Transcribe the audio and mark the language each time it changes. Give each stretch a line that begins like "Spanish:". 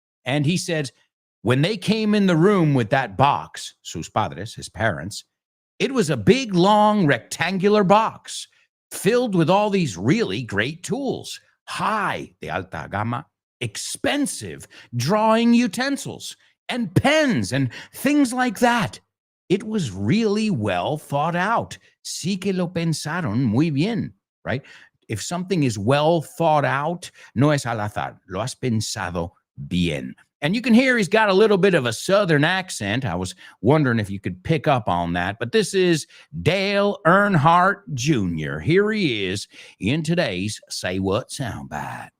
English: And he said, when they came in the room with that box,
Spanish: sus padres,
English: his parents, it was a big, long, rectangular box filled with all these really great tools. High,
Spanish: de alta gama,
English: expensive drawing utensils and pens and things like that. It was really well thought out.
Spanish: Sí que lo pensaron muy bien, right?
English: If something is well thought out,
Spanish: no es al azar. Lo has pensado bien.
English: And you can hear he's got a little bit of a southern accent. I was wondering if you could pick up on that. But this is Dale Earnhardt Jr. Here he is in today's Say What soundbite.